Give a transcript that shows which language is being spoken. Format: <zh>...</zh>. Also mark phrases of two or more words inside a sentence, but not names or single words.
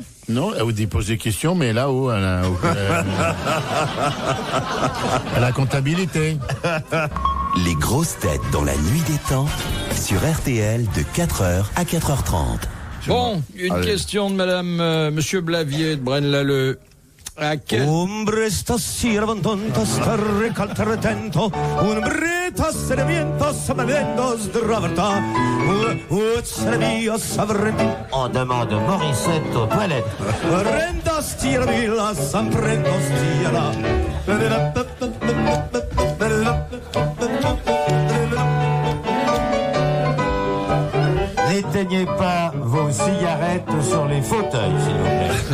<fr>Non, il pose des questions, mais là-haut, à la comptabilité. Les grosses têtes dans la nuit des temps sur RTL de 4h à 4h30. Bon, une question de madame, monsieur Blavier de Braine-l'Alleud. À quel... Hombre stasera vantonta starre caltretento un brita serviento sabalendo sdraverta utsrevia savrenti On demande Morissette aux toilettes. renda stira villa samprendo stira N'éteignez pas vos cigarettes sur les fauteuils, s'il vous plaît.</fr>